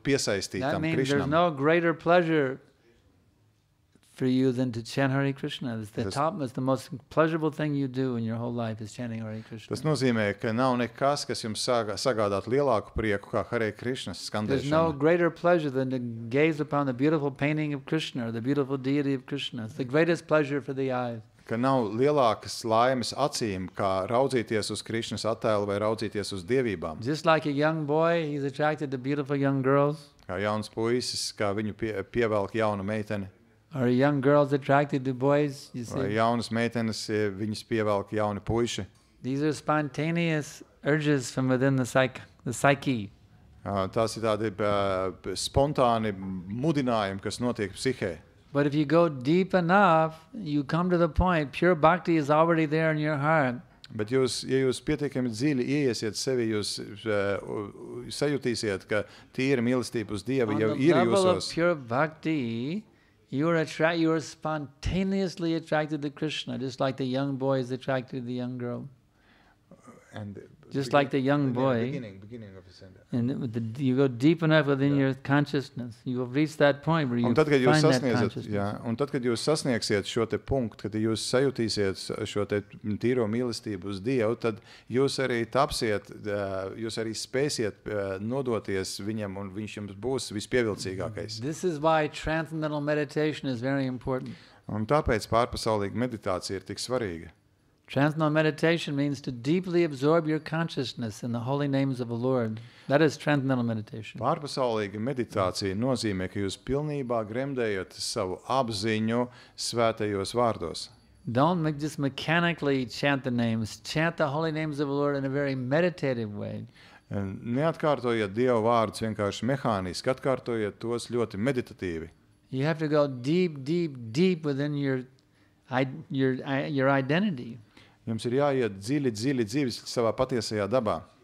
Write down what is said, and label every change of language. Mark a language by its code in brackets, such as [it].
[en] That [lv] piesaistītam [en] means there's [lv] Krišnam. [en] no greater pleasure for you than to chant Hare Krishna. It's the most pleasurable thing you do in your whole life is chanting Hare Krishna. [lv] Tas nozīmē, ka nav nekas, kas jums sagādāt lielāku prieku kā Hare Krishnas [en] There's no [lv] skandēšana. [en] greater pleasure than to gaze upon the beautiful painting of Krishna or the beautiful deity of Krishna. It's the greatest pleasure for the eyes. [lv] Ka nav lielākas laimes acīm, kā raudzīties uz Krišnas attēlu vai raudzīties uz dievībām. [en] Just like a young boy, he's attracted to beautiful young girls. [lv] Kā jauns puisis, kā viņu pievelk jauna meitene. [en] Are young girls attracted to boys? You [lv] Vai [en] see, [lv] jaunas meitenes, viņas pievelk jauni puiši. [en] these are spontaneous urges from within the psyche. [lv] Tās ir tādi spontāni mudinājumi, kas notiek psihē. [en] But if you go deep enough, you come to the point, pure bhakti is already there in your heart. [lv] Bet ja jūs pietiekami dziļi ieiesiet sevi, jūs sajutīsiet, ka tīra mīlestība uz Dievu jau ir [en] On the level of [lv] jūsos. [en] pure bhakti, you are spontaneously attracted to Krishna, just like the young boy is attracted to the young girl. Just like the young boy. Beginning of the sentence. And you go deep enough within your consciousness, you will reach that point where you [lv] Un tad, kad [en] find that consciousness. [lv] un tad, kad jūs sasniegsiet šo te punktu, kad jūs sajutīsiet šo te tīro mīlestību uz Dievu, tad jūs arī tapsiet, jūs arī spēsiet nodoties viņam, un viņš jums būs vispievilcīgākais. [en] This is why transcendental meditation is very important. [lv] Un tāpēc pārpasaulīga meditācija ir tik svarīga. [en] Transcendental meditation means to deeply absorb your consciousness in the holy names of the Lord. That is transcendental meditation. [lv] Pārpasaulīga meditācija nozīmē, ka jūs pilnībā gremdējat savu apziņu svētajos vārdos. [en] Don't just mechanically chant the names. Chant the holy names of the Lord in a very meditative way. [lv] Neatkārtojiet Dieva vārdus vienkārši mehāniski, atkārtojiet tos ļoti meditatīvi. [en] You have to go deep, deep, deep within your identity. [lv] Jums ir jāiet dziļi, dziļi, dziļi savā patiesajā dabā.